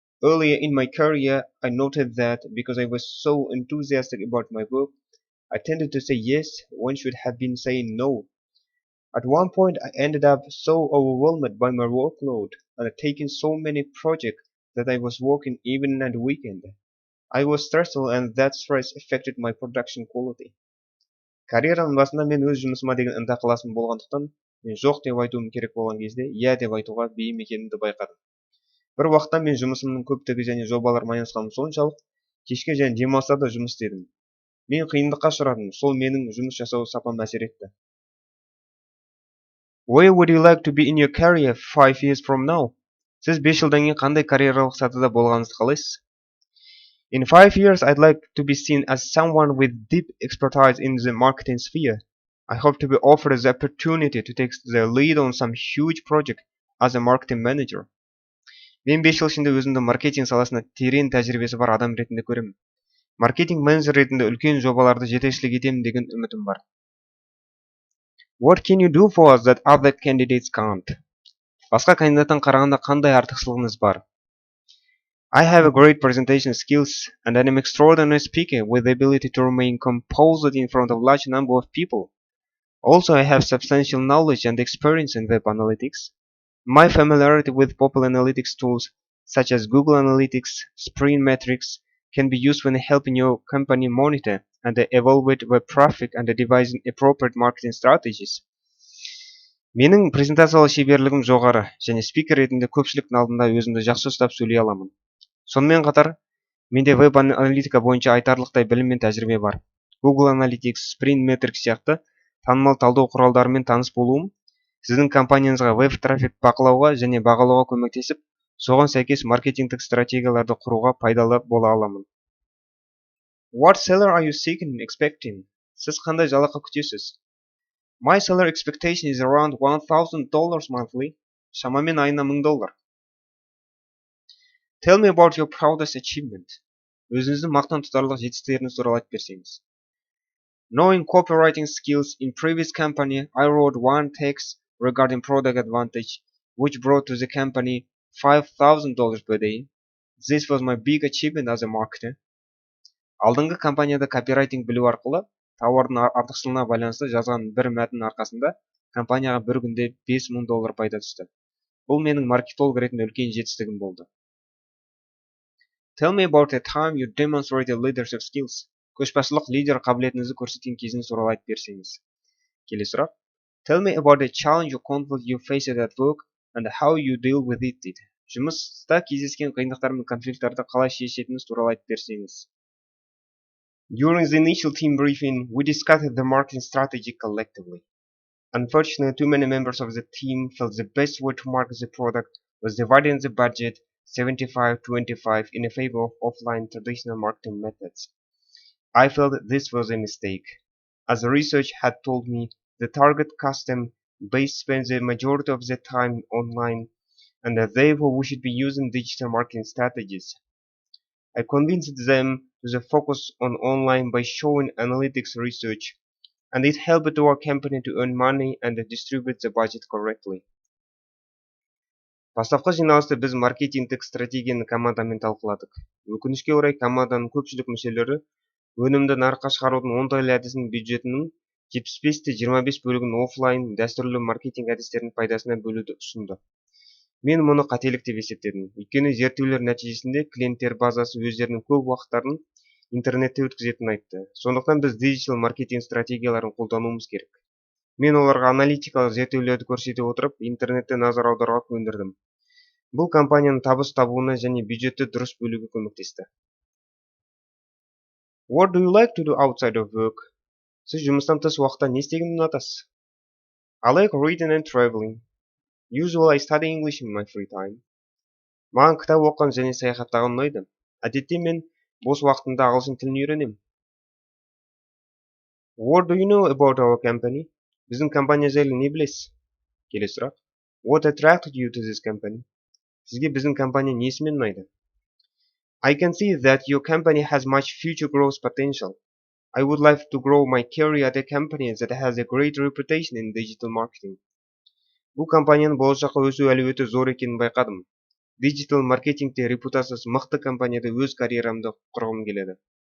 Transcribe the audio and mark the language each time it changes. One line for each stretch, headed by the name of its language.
English: Earlier in my career, I noted that because I was so enthusiastic about my work, I tended to say yes when should have been saying no. At one point, I ended up so overwhelmed by my workload and taking so many projects that I was working even at weekend. I was stressful and that stress affected my production quality.
Kazakh: Карьераның басында мен өз жұмысыма деген ынта ықыласым болғандықтан, мен жоқ деп айтуым керек болған кезде, иә деп айтуға бейім екенімді байқадым. Бір уақытта мен жұмысымның көптігі және жобалар майысқаным соншалық, кешке және демалыста да жұмыс істедім. Мен қиындыққа ұшырадым, сол менің жұмыс жасау сапама әсер етті.
English: Where would you like to be in your career 5 years from now?
Kazakh: Сіз 5 жылдан кейін қандай карьералық сатыда болғаныңызды қалайсыз?
English: In 5 years, I'd like to be seen as someone with deep expertise in the marketing sphere. I hope to be offered the opportunity to take the lead on some huge project as a marketing manager.
Kazakh: Мен 5 жыл ішінде өзімді маркетинг саласында терең тәжірибесі бар адам ретінде көремін. Маркетинг менеджер ретінде үлкен жобаларды жетекшілік етемін деген үмітім бар.
English: What can you do for us that other candidates can't?
Kazakh: Басқа кандидаттан қарағанда қандай артықшылығыңыз бар?
English: I have a great presentation skills and I'm an extraordinary speaker with the ability to remain composed in front of a large number of people. Also, I have substantial knowledge and experience in web analytics. My familiarity with popular analytics tools such as Google Analytics, Sprint Metrics can be used when helping your company monitor and evaluate web traffic and devising appropriate marketing strategies.
Kazakh: Менің презентациялық шеберлігім жоғары және спикер ретінде көпшіліктің алдында өзімді жақсы ұстап сөйлей аламын. Сонымен қатар, менде веб аналитика бойынша айтарлықтай білім мен тәжірибе бар. Google Analytics, Sprint Metrics сияқты танымал талдау құралдарымен таныс болуым сіздің компанияңызға веб трафик бақылауға және бағалауға көмектесіп, соған сәйкес маркетингтік стратегияларды құруға пайдалы бола аламын.
English: What salary are you seeking and expecting?
Kazakh: Сіз қандай жалақы күтесіз?
English: My salary expectation is around $1,000 monthly.
Kazakh: Шамамен айына $1000.
English: Tell me about your proudest achievement.
Kazakh: Өзіңіздің мақтан тұтарлық жетістіктеріңіз туралы айтып берсеңіз.
English: Knowing copywriting skills in previous company, I wrote one text regarding product advantage, which brought to the company $5,000 per day. This was my big achievement as a marketer.
Kazakh: Алдыңғы компанияда копирайтинг білу арқылы тауардың артықшылығына байланысты жазған бір мәтін арқасында компанияға бір күнде $5000 пайда түсті. Бұл менің маркетолог ретінде үлкен жетістігім болды.
English: Tell me about a time you demonstrated leadership skills.
Kazakh: Көшбасшылық лидер қабілетіңізді көрсеткен кезіңіз туралы айтып берсеңіз. Келесі сұрақ.
English: Tell me about a challenge or conflict you faced at work and how you deal with it.
Kazakh: Жұмыста кездескен қиындықтар мен конфликттарды қалай шешетініңіз туралы айтып берсеңіз.
English: During the initial team briefing, we discussed the marketing strategy collectively. Unfortunately, too many members of the team felt the best way to market the product was dividing the budget 75-25 in favor of offline traditional marketing methods. I felt this was a mistake, as the research had told me the target customer base spends the majority of their time online, and that therefore we should be using digital marketing strategies. I convinced them to focus on online by showing analytics research, and it helped our company to earn money and distribute the budget correctly.
Kazakh: Бастапқы жиналыста біз маркетингтік стратегияны командамен талқыладық. Өкінішке орай команданың көпшілік мүшелері өнімді нарыққа шығарудың оңтайлы әдісінің бюджетінің 75-25 бөлігін офлайн дәстүрлі маркетинг әдістерінің пайдасына бөлуді ұсынды. Мен мұны қателік деп есептедім. Өйткені зерттеулер нәтижесінде клиенттер базасы өздерінің көп уақыттарын интернетте өткізетінін айтты. Сондықтан біз диджитал маркетинг стратегияларын қолдануымыз керек. Мен оларға аналитикалық зерттеулерді көрсете отырып, интернетте назар аударуға көндірдім. Бұл компанияның табыс табуына және бюджетті дұрыс бөлуге көмектесті.
English: What do you like to do outside of work?
Kazakh: Сіз жұмыстан тыс уақытта не істегенді ұнатасыз?
English: I like reading and traveling. Usually I study English in my free time.
Kazakh: Маған кітап оқыған және саяхаттаған ұнайды. Әдетте мен бос уақытымда ағылшын тілін үйренемін.
English: What do you know about our company?
Kazakh: Біздің компания жайлы не білесіз? Келесі сұрақ.
English: What attracted you to this company?
Kazakh: Сізге біздің компания несімен ұнайды?
English: I can see that your company has much future growth potential. I would like to grow my career at a company that has a great reputation in digital marketing.
Kazakh: Бұл компанияның болашаққа өсу әлеуеті зор екенін байқадым. Digital маркетингте репутациясы мықты компанияда өз карьерамды құрғым келеді.